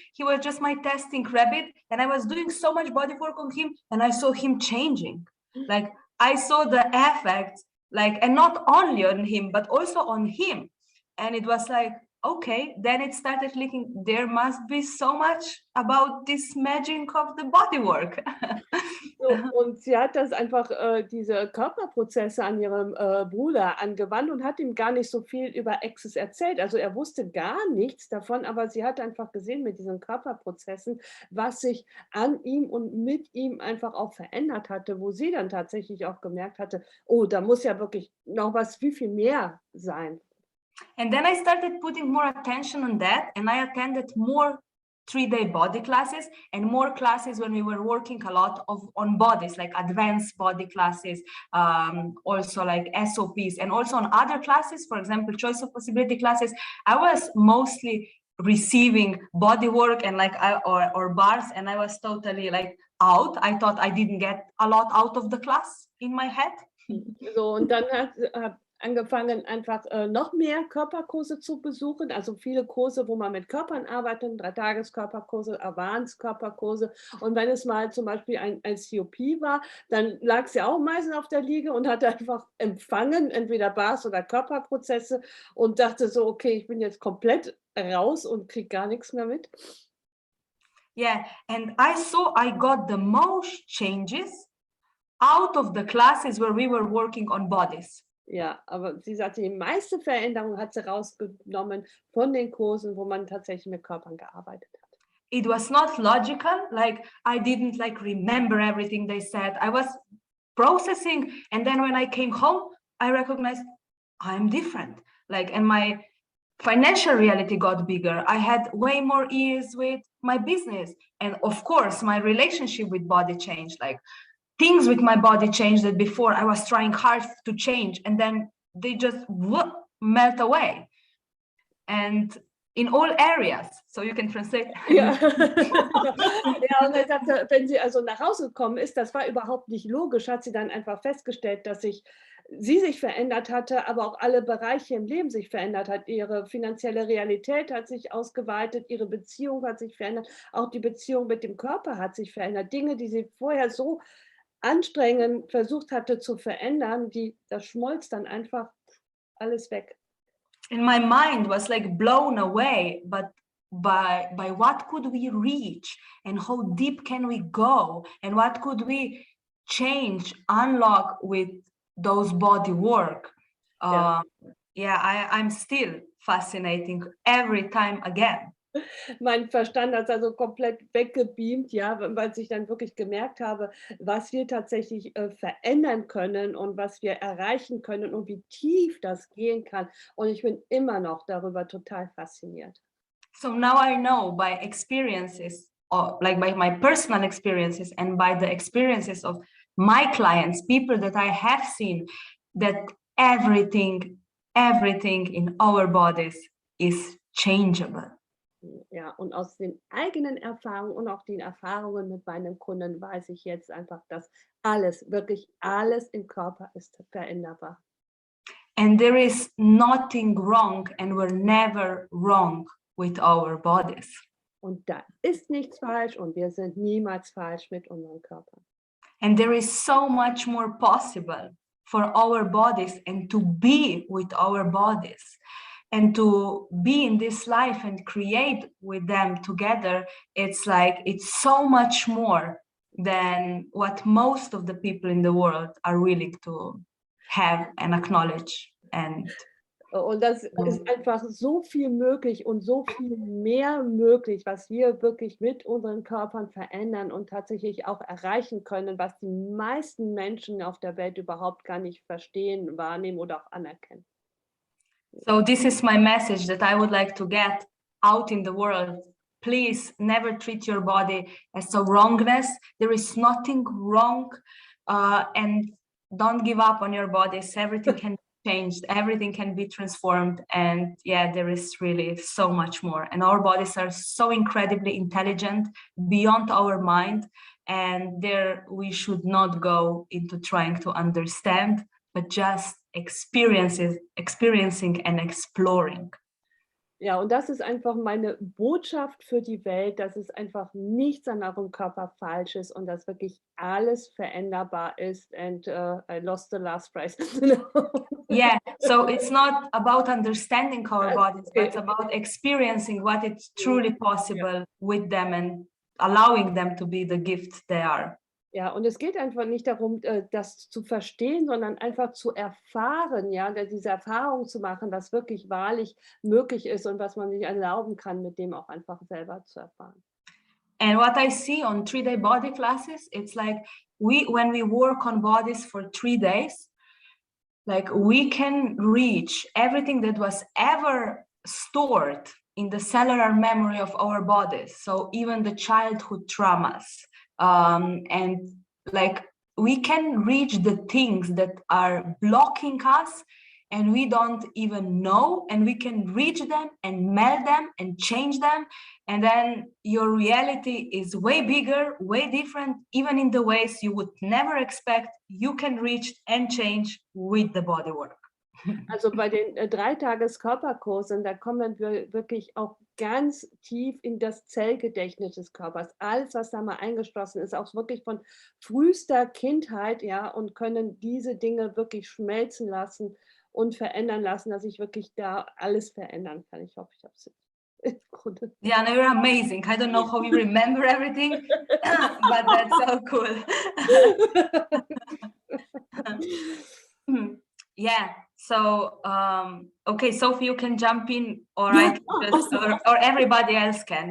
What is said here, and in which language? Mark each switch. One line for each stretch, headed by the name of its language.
English: He was just my testing rabbit, and I was doing so much body work on him, and I saw him changing. Like I saw the effects, and not only on him, but also on him. And it was like, okay, then it started clicking. There must be so much about this magic of the body work.
German: So, und sie hat das einfach, diese Körperprozesse an ihrem Bruder angewandt und hat ihm gar nicht so viel über Access erzählt. Also er wusste gar nichts davon, aber sie hat einfach gesehen mit diesen Körperprozessen, was sich an ihm und mit ihm einfach auch verändert hatte, wo sie dann tatsächlich auch gemerkt hatte, oh, da muss ja wirklich noch was viel mehr sein.
English: And then I started putting more attention on that, and I attended more 3-day body classes and more classes when we were working a lot on bodies, like advanced body classes, also like SOPs, and also on other classes, for example, choice of possibility classes. I was mostly receiving body work and or bars, and I was totally out. I thought I didn't get a lot out of the class in my head.
German: So, und dann hat angefangen, einfach noch mehr Körperkurse zu besuchen, also viele Kurse, wo man mit Körpern arbeitet, 3-Tages-Körperkurse, Advanced-Körperkurse. Und wenn es mal zum Beispiel ein COP war, dann lag sie auch meistens auf der Liege und hat einfach empfangen, entweder Bars oder Körperprozesse und dachte so, okay, ich bin jetzt komplett raus und kriege gar nichts mehr mit.
English: Yeah, and I saw I got the most changes out of the classes where we were working on bodies.
German: Ja, aber sie sagte, die meiste Veränderung hat sie rausgenommen von den Kursen, wo man tatsächlich mit Körpern gearbeitet hat.
English: It was not logical, I didn't remember everything they said. I was processing, and then when I came home, I recognized I'm different. And my financial reality got bigger. I had way more ease with my business, and of course, my relationship with body changed. Things with my body changed that before I was trying hard to change, and then they just melt away. And in all areas, so you can translate.
German: Ja, ja, und er sagte, wenn sie also nach Hause gekommen ist, das war überhaupt nicht logisch, hat sie dann einfach festgestellt, dass sie sich verändert hatte, aber auch alle Bereiche im Leben sich verändert hat. Ihre finanzielle Realität hat sich ausgeweitet, ihre Beziehung hat sich verändert, auch die Beziehung mit dem Körper hat sich verändert. Dinge, die sie vorher so anstrengend versucht hatte zu verändern, das schmolz dann einfach alles weg.
English: And my mind was blown away, but by what could we reach, and how deep can we go, and what could we change, unlock with those body work. I'm still fascinating every time again.
German: Mein Verstand hat also komplett weggebeamt, ja, weil ich dann wirklich gemerkt habe, was wir tatsächlich verändern können und was wir erreichen können und wie tief das gehen kann. Und ich bin immer noch darüber total fasziniert.
English: So now I know by experiences, by my personal experiences and by the experiences of my clients, people that I have seen, that everything in our bodies is changeable.
German: Ja, und aus den eigenen Erfahrungen und auch den Erfahrungen mit meinen Kunden weiß ich jetzt einfach, dass alles, wirklich alles im Körper ist veränderbar.
English: And there is nothing wrong, and we're never wrong with our bodies.
German: Und da ist nichts falsch und wir sind niemals falsch mit unserem Körper.
English: And there is so much more possible for our bodies and to be with our bodies and to be in this life and create with them together. It's like, it's so much more than what most of the people in the world are willing to have and acknowledge. And
German: Und das ist einfach so viel möglich und so viel mehr möglich, was wir wirklich mit unseren Körpern verändern und tatsächlich auch erreichen können, was die meisten Menschen auf der Welt überhaupt gar nicht verstehen, wahrnehmen oder auch anerkennen.
English: so this is my message that I would like to get out in the world. Please never treat your body as a wrongness. There is nothing wrong, and don't give up on your bodies. Everything can be changed, everything can be transformed, and yeah, there is really so much more. And our bodies are so incredibly intelligent, beyond our mind, and there we should not go into trying to understand, but just experiencing and exploring.
German: Ja, und das ist einfach meine Botschaft für die Welt, dass es einfach nichts an eurem Körper falsch ist und dass wirklich alles veränderbar ist.
English: And I lost the last phrase. Yeah, so it's not about understanding our bodies, but it's about experiencing what it's truly possible with them and allowing them to be the gift they are.
German: Ja, und es geht einfach nicht darum, das zu verstehen, sondern einfach zu erfahren, ja, diese Erfahrung zu machen, was wirklich wahrlich möglich ist und was man sich erlauben kann, mit dem auch einfach selber zu erfahren.
English: And what I see on 3-day body classes, it's like when we work on bodies for 3 days, like we can reach everything that was ever stored in the cellular memory of our bodies. So even the childhood traumas, and like we can reach the things that are blocking us and we don't even know, and we can reach them and melt them and change them, and then your reality is way bigger, way different, even in the ways you would never expect. You can reach and change with the body work.
German: Also bei den 3-Tages-Körperkursen, da kommen wir wirklich auch ganz tief in das Zellgedächtnis des Körpers. Alles, was da mal eingeschlossen ist, auch wirklich von frühester Kindheit, ja, und können diese Dinge wirklich schmelzen lassen und verändern lassen, dass ich wirklich da alles verändern kann. Ich hoffe, ich habe es im Grunde.
English: Yeah, no, you're amazing. I don't know how you remember everything, but that's so cool. Yeah, so okay, Sophie, you can jump in, or I can just, or everybody else can.